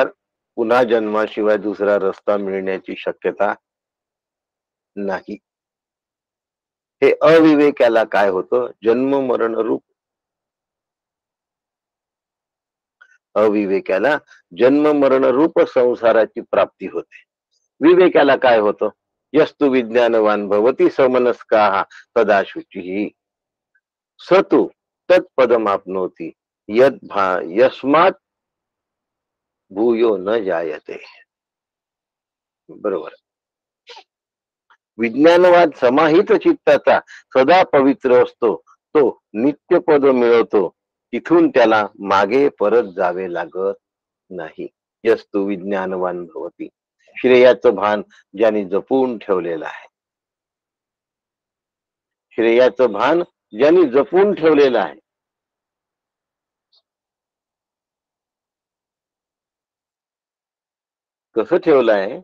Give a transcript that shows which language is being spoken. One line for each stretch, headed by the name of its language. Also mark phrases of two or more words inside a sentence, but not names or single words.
Marathi: पुन्हा जन्माशिवाय दुसरा रस्ता मिळण्याची शक्यता नाही. हे अविवेकाला काय होतं? जन्म मरण रूप, अविवेकाला जन्म मरण रूप संसाराची प्राप्ती होते. विवेकाला काय होतं?
Sanskrit: यस्तु विज्ञानवान भवती समनस्का तदा शुची स तू तत्पदमाप्नोती यस्मात भूयो न जायते.
Marathi: बरोबर. विज्ञानवाद समाहित चित्ताचा सदा पवित्र असतो. तो नित्यपद मिळवतो. तिथून त्याला मागे परत जावे लागत नाही.
Sanskrit: यस्तु विज्ञानवान भवती.
Marathi: श्रेयाचं भान ज्यांनी जपून ठेवलेलं आहे, श्रेयाचं भान ज्यांनी जपून ठेवलेलं आहे. कसं ठेवलं आहे?